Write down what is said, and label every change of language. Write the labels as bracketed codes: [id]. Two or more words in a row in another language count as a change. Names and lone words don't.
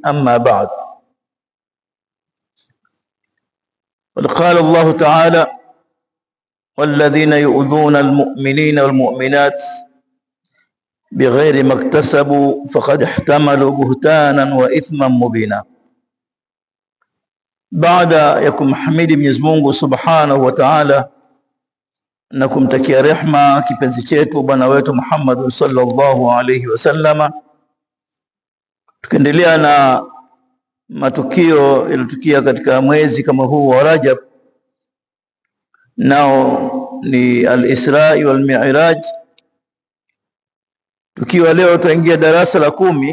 [ar] أما بعد، قال الله تعالى: والذين يؤذون المؤمنين والمؤمنات بغير ما اكتسبوا فقد احتملوا بهتانا وإثما مبينا. [sw] Baada ya kumhimidi Mwenyezi Mungu [ar] سبحانه وتعالى [sw] na kumtakia rehma kipenzi chetu bwana wetu Muhammad [ar] صلى الله عليه وسلم, [sw] tukiendelea na matukio yaliyotukia katika mwezi kama huu wa Rajab, nao ni [ar] الإسراء والمعراج, [sw] tukiwa leo tutaingia darasa la 10.